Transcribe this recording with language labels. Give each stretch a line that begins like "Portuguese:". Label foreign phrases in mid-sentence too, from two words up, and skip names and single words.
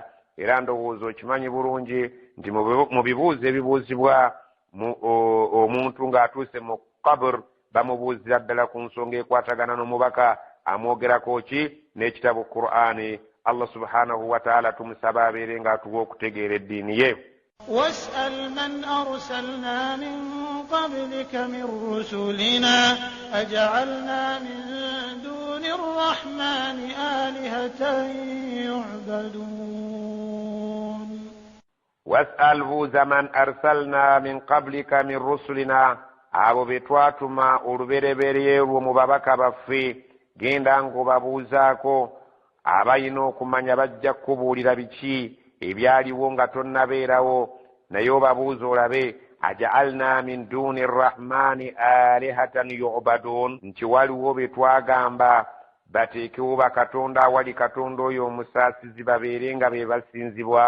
Ganda: Era ndowooza okimanyi bulungi nti mu bibuuzo ebibuuzibwa omuntu ng'atuuse mu qabr bamubuuzira ddala ku nsonga ekwatagana n'omubaka amwogerako ki n'ekitabu Qur'ani.
Arabic: الله سبحانه وتعالى
Ganda: tumusaba abeere ng'atuwa okutegeera eddiini ye.
Arabic: واسأل من أرسلنا من قبلك من رسلنا أجعلنا من دون الرحمن آلهة يعبدون واسأل بوز من أرسلنا من قبلك من رسلنا
Ganda: abo betwatuma olubereberye mu babaka baffe genda ng'obabuuzaako abalina okumanya bajja kubuulira biki ebyaliwo nga tonnabeerawo naye obabuuza olabe
Arabic: أجعلنا من دون الرحمن آلهة يعبدون
Ganda: nti waliwo be twagamba bateekewo bakatonda awali katonda oyo omusaasizi babeere nga be basinzibwa.